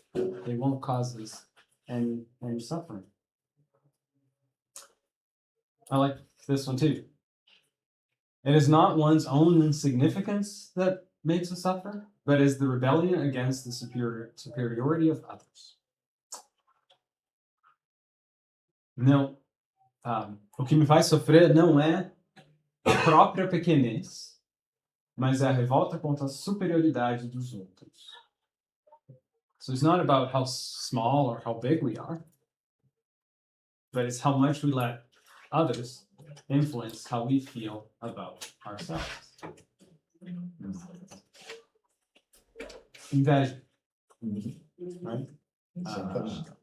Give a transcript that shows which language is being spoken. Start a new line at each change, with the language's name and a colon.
English: It won't cause us any suffering. I like this one too. It is not one's own insignificance that makes us suffer, but is the rebellion against the superiority of others.
Portuguese: Não, o que me faz sofrer não é a própria pequenez, mas é a revolta contra a superioridade dos outros.
English: So it's not about how small or how big we are, but it's how much we let others influence how we feel about ourselves.
Portuguese: Inveja.
English: Right?